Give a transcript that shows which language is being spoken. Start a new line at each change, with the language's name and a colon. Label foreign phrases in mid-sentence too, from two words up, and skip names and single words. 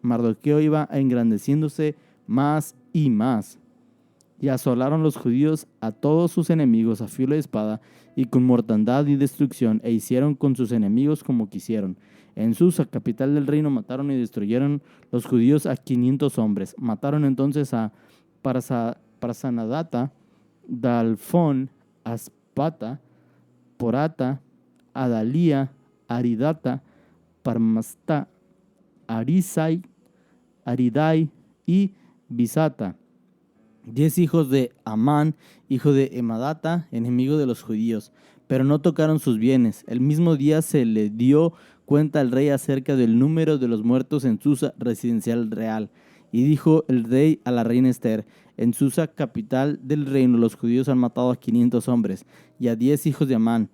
Spanish: Mardoqueo iba engrandeciéndose más y más. Y asolaron los judíos a todos sus enemigos a filo de espada y con mortandad y destrucción, e hicieron con sus enemigos como quisieron. En Susa, capital del reino, mataron y destruyeron los judíos a 500 hombres. Mataron entonces a Prasanadata, Dalfón, Aspata, Porata, Adalía, Aridata, Parmasta, Arisai, Aridai y Bisata, 10 hijos de Amán, hijo de Emadata, enemigo de los judíos, pero no tocaron sus bienes. El mismo día se le dio cuenta al rey acerca del número de los muertos en Susa, residencial real. Y dijo el rey a la reina Esther: en Susa, capital del reino, los judíos han matado a 500 hombres y a 10 hijos de Amán.